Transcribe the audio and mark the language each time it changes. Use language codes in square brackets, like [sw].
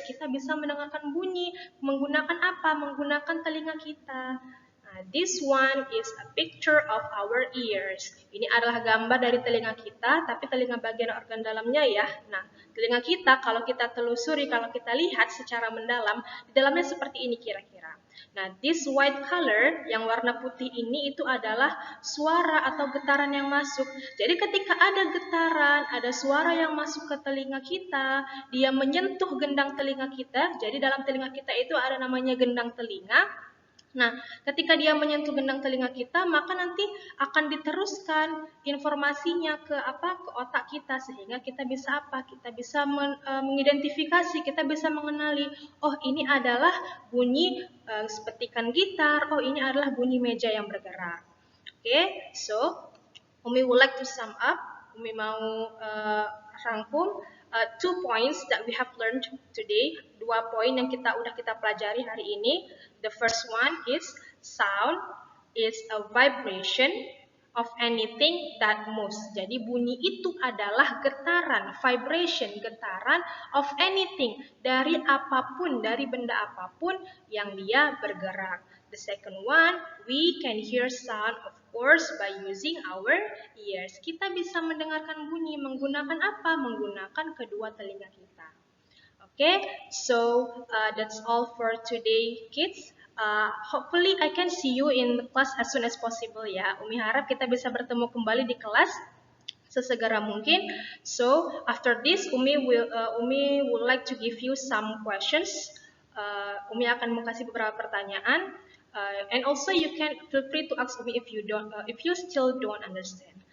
[id] Kita bisa mendengarkan bunyi menggunakan apa? Menggunakan telinga kita. [en] Nah, this one is a picture of our ears. [id] Ini adalah gambar dari telinga kita, tapi telinga bagian organ dalamnya ya. Nah, telinga kita kalau kita telusuri, kalau kita lihat secara mendalam, di dalamnya seperti ini kira-kira. Nah, [en] this white color [id] yang warna putih ini itu adalah suara atau getaran yang masuk. Jadi ketika ada getaran, ada suara yang masuk ke telinga kita, dia menyentuh gendang telinga kita. Jadi dalam telinga kita itu ada namanya gendang telinga. Nah, ketika dia menyentuh gendang telinga kita, maka nanti akan diteruskan informasinya ke otak kita, sehingga kita bisa Kita bisa mengidentifikasi, kita bisa mengenali, oh ini adalah bunyi petikan gitar, oh ini adalah bunyi meja yang bergerak. [en] Okay, so Umi would like to sum up. [id] Umi mau rangkum [en] 2 points that we have learned today. [id] 2 poin yang kita pelajari hari ini. [en] The first one is sound is a vibration of anything that moves. [id] Jadi bunyi itu adalah getaran, vibration, getaran [en] of anything, [id] dari apapun, dari benda apapun yang dia bergerak. [en] The second one, we can hear sound of course by using our ears. [id] Kita bisa mendengarkan bunyi menggunakan apa? Menggunakan kedua telinga kita. [en] Okay, so that's all for today, kids. Hopefully I can see you in the class as soon as possible ya. [id] Umi harap kita bisa bertemu kembali di kelas sesegera mungkin. [en] So after this, Umi would like to give you some questions. [id] Umi akan kasih beberapa pertanyaan. [en] And also you can feel free to ask Umi if you still don't understand.